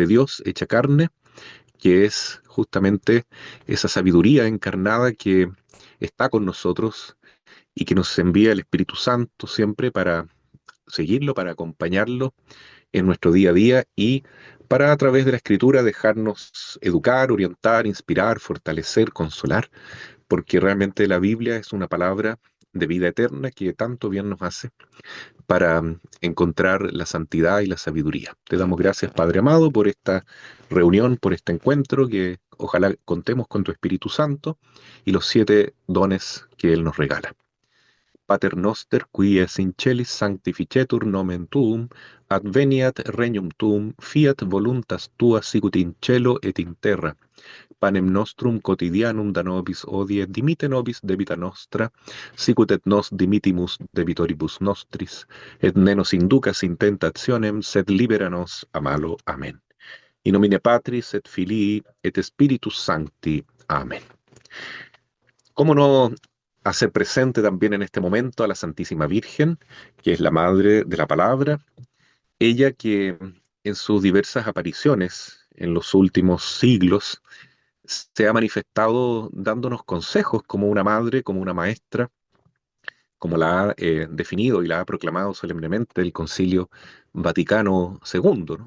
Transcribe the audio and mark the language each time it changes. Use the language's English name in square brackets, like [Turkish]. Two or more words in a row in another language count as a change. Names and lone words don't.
[Spanish] Dios hecha carne, que es justamente esa sabiduría encarnada que está con nosotros y que nos envía el Espíritu Santo siempre para seguirlo, para acompañarlo en nuestro día a día y para a través de la Escritura dejarnos educar, orientar, inspirar, fortalecer, consolar, porque realmente la Biblia es una palabra de vida eterna que tanto bien nos hace para encontrar la santidad y la sabiduría. Te damos gracias, Padre amado, por esta reunión, por este encuentro, que ojalá contemos con tu Espíritu Santo y los 7 dones que Él nos regala. [Latin] Pater noster, qui es in celis sanctificetur nomen tuum, adveniat regnum tuum, fiat voluntas tua sicut in cielo et in terra. Panem nostrum quotidianum da nobis hodie dimite nobis debita nostra, sicut et nos dimitimus debitoribus nostris, et ne nos inducas in tentationem, sed libera nos a malo. Amén. In nomine Patris et Filii et Spiritus Sancti. Amén. [Spanish] ¿Cómo no hacer presente también en este momento a la Santísima Virgen, que es la Madre de la Palabra? Ella que en sus diversas apariciones en los últimos siglos se ha manifestado dándonos consejos como una madre, como una maestra, como la ha definido y la ha proclamado solemnemente el Concilio Vaticano II, ¿no?